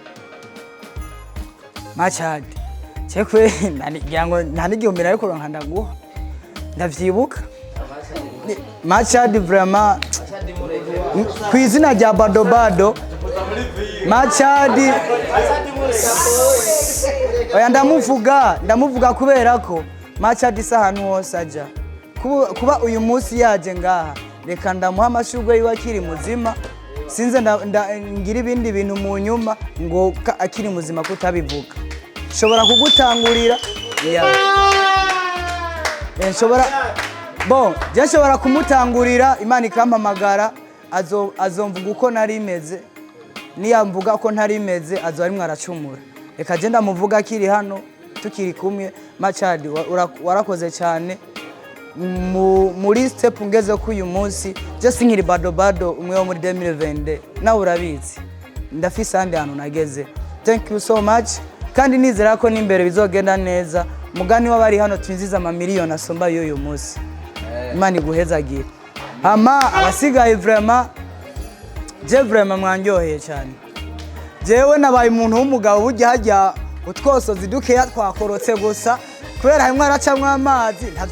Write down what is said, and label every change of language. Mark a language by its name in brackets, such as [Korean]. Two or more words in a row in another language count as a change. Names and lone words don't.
[Rundi] Machad cekwe nta n'igihumbi ariko urankanda guha ndavyibuka Machad vraiment ku izina rya Badobado Machad oya ndamuvuga kubera ko Machad isahantu hose aja kuba uyu munsi yaje ngaha reka ndamuha amashurwe yiwe akiri muzima sinze ngira ibindi bintu mu nyuma ngo akiri muzima kutabivuga shobora kugutangurira nshobora kumutangurira Imana ikampamagara azomvuga uko nari meze niyamvuga ko ntari meze azo ari mwaracumura reka je ndamuvuga akiri hano tukiri kumwe Machad warakoze cyane muri step ngeze ko uyu munsi je sinkiri Badobado umwe wo muri 2020 nawe urabizi ndafise andi hano nageze [English] thank you so much [Rundi] kandi nizera ko n'imbere bizogenda neza mugani wabari hano twinziza amamiliyoni asomba y'uyu munsi Imana iguhezagira ama abasigaye vraiment mwanyoheye cyane jewe nabaye umuntu w'umugabo burya hajya utwosozi dukeya twakorotse gusa kubera hamwe aracamwe amazi